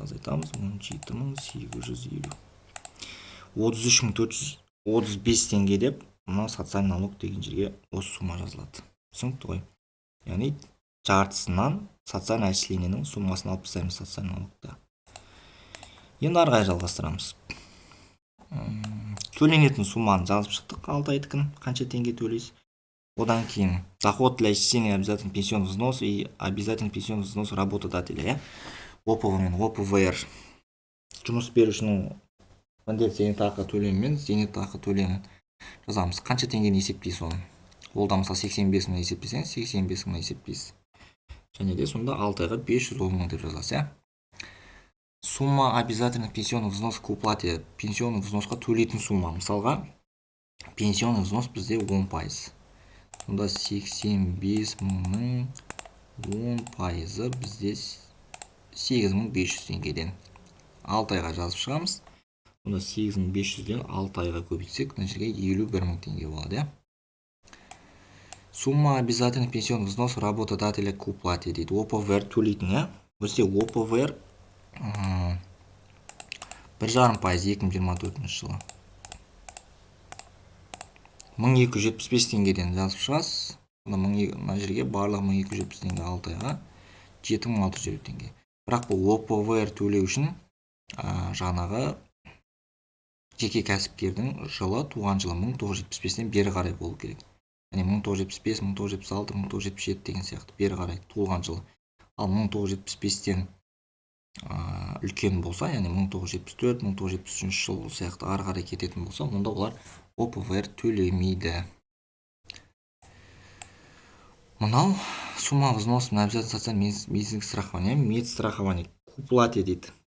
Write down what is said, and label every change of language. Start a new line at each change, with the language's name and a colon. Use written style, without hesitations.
Kazakh: Азайтамыз. 17850. 33435 теңге деп, мына социальный налог деген жерге осы сумма жазылады. Түсінікті ғой? Яғни жартысынан социальный отчисленияның суммасын алып тастаймыз социальный налогта. Енді ары қарай жалғастырамыз. Төленетін сумманы жазып шықтық. 6 айдікін қанша теңге төлейсіз? Одан кейін
Russian: доход для исчисления обязательных пенсионных взносов и обязательных пенсионных взносов работодателя, ОПВ мен ОПВР.
Kazakh: Жұмыс берушінің міндетті зейнетақы төлемі мен зейнетақы төлемін жазамыз. Қанша теңгені есептейсіз оны? Ол да мысалы 85 мың есептесеңіз, 85 мың есептейсіз. Және де сонда 6 айға 510 мың деп жазасыз,
Russian: Сумма обязательных пенсионных взносов к уплате.
Kazakh: Пенсионный взносқа төлейтін сумма. Мысалға, пенсионный взнос бізде 10%. Сонда 85 мыңның 10% бізде 8500 теңгеден 6 айға жазып шығамыз. Сонда 8500-ден 6 айға көбейтсек, мына жерге 51 мың теңге болады.
Russian: Сумма обязательных пенсионных взносов работодателя к уплате дейді.
Kazakh: ОПВР төлейтін, Бізде ОПВР 1,5% 2024 жылы. 1275 теңгеден жазып шығасыз. Мына жерге барлығы 1270 теңге 6 айға 7650 теңге. Бірақ бұл ОПВР төлеу үшін жаңағы жеке кәсіпкердің жылы, туған жылы 1975-тен бері қарай болу керек. Яғни 1975, 1976, 1977 деген сияқты бері қарай туылған жылы. Ал 1975-тен үлкен болса, яғни 1974, 1973 жыл сияқты ары қарай кететін болса, онда олар ОПВР төлемейді.
Russian: Мынау сумма взнос на обязательное социальное медицинское страхование, медстрахование к уплате дейді.